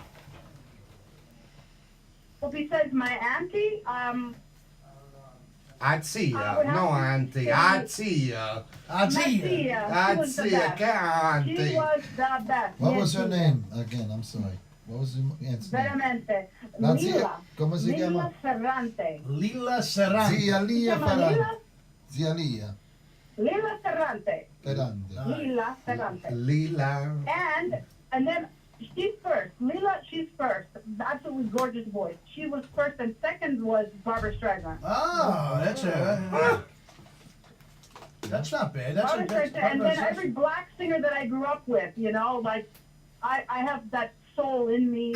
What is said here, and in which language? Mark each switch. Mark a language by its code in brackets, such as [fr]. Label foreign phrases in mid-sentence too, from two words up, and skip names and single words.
[en] Well, besides my auntie, I'd see I ya. would have No, to auntie. say- I'd see ya. I'd see you. Matia, she I'd was the see ya. best. Auntie. She was the best. What Yes, was her she name? Again, I'm sorry. What was the aunt's name? [it] Veramente. [en] Nancy, Lila. [es] ¿cómo se Lila llama? Ferrante. Lila Serrano. [it] Zia [es] Se Lia llama Ferrante. [en] Lila, [it] Zia Lia [en] Lila Ferrante. Ferrante. Lila Ferrante. Lila. And then she's first. Lila, she's first. Absolutely gorgeous voice. She was first, and second was Barbara Streisand. Oh, that's not bad. That's Barbara Streisand. And then that's- every black singer that I grew up with, like I have that soul in me,